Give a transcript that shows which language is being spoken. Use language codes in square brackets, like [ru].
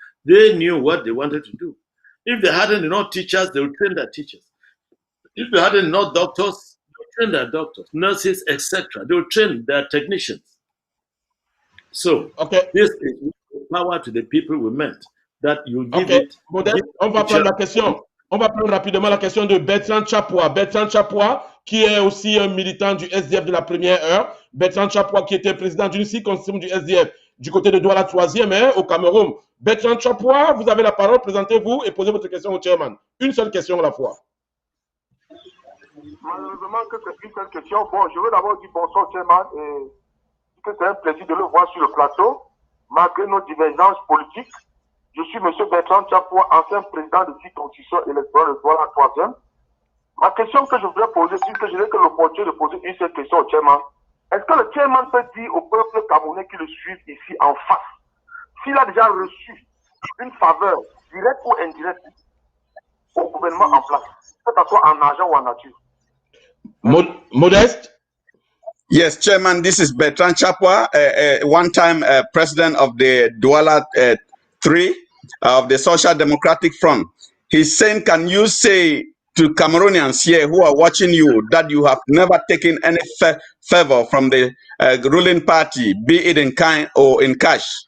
[en] They knew what they wanted to do. If they hadn't enough teachers, they would train their teachers. If they hadn't enough doctors, they would train their doctors, nurses, etc. They would train their technicians. So, this is power to the people we meant, that you give it. [fr] On va prendre la question. On va prendre rapidement la question de Bertrand Chapois. Bertrand Chapois, qui est aussi un militant du SDF de la première heure. Bertrand Chapois, qui était président d'une circonscription du SDF du côté de Douala 3e, au Cameroun. Bertrand Chapois, vous avez la parole, présentez-vous et posez votre question au chairman. Une seule question à la fois. Malheureusement que c'est une seule question. Bon, je veux d'abord dire bonsoir au chairman et que c'est un plaisir de le voir sur le plateau, malgré nos divergences politiques. Je suis M. Bertrand Chapois, ancien président de circonscription électorale de Douala 3e. Ma question que je voudrais poser, c'est que je n'ai que l'opportunité de poser une seule question au chairman. Est-ce que le chairman peut dire au peuple camerounais qui le suivent ici en face, s'il a déjà reçu une faveur, directe ou indirecte, au gouvernement en place, que ce soit en argent ou en nature? Modeste? [en] Yes, Chairman, this is Bertrand Chapois, one-time president of the Douala 3 of the Social Democratic Front. He's saying, can you say to Cameroonians here who are watching you that you have never taken any favor from the ruling party, be it in kind or in cash?